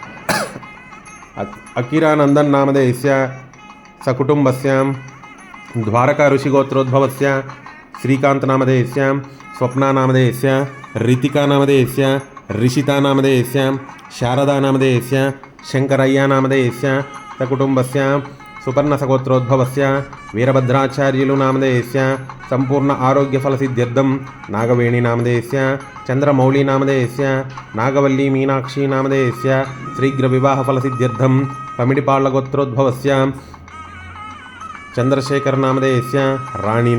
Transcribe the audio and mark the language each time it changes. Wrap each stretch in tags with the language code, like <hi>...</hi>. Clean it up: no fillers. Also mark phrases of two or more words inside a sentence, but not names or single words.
<sa>अकिरानंदन नामधेयस्य सकुटुम्बस्य द्वारका ऋषिगोत्रोद्भवस्य श्रीकांत नामधेयस्य स्वप्ना नामधेयस्य ऋतिका नामधेयस्य ऋषिता नामधेयस्य शारदा नामधेयस्य शंकरय्या नामधेयस्य सकुटुम्बस्य సుపర్ణసగోత్రోద్భవస్య వీరభద్రాచార్యులు నామధేయస్య సంపూర్ణ ఆరోగ్యఫలసిద్ధ్యర్థం నాగవేణి నామధేయస్య చంద్రమౌళి నామధేయస్య నాగవల్లి మీనాక్షి నామధేయస్య శీఘ్ర వివాహఫలసిద్ధ్యర్థం పమిడిపాళ్ల గోత్రోద్భవస్య చంద్రశేఖర నామధేయస్య రాణి</sa>